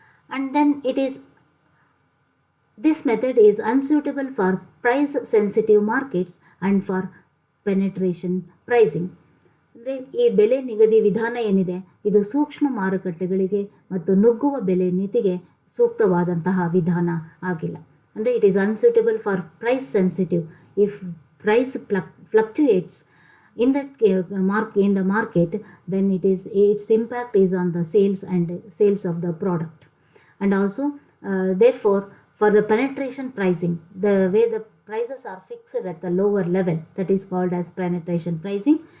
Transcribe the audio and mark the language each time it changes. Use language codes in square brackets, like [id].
[en] And then this method is unsuitable for price sensitive markets and for penetration pricing. [kn] ಅಂದರೆ ಈ ಬೆಲೆ ನಿಗದಿ ವಿಧಾನ ಏನಿದೆ ಇದು ಸೂಕ್ಷ್ಮ ಮಾರುಕಟ್ಟೆಗಳಿಗೆ ಮತ್ತು ನುಗ್ಗುವ ಬೆಲೆ ನೀತಿಗೆ ಸೂಕ್ತವಾದಂತಹ ವಿಧಾನ ಆಗಿಲ್ಲ. ಅಂದರೆ [en] It is unsuitable for price sensitive if price fluctuates in the market, then its impact is on the sales of the product. And also therefore for the penetration pricing, the way the prices are fixed at the lower level, that is called as penetration pricing.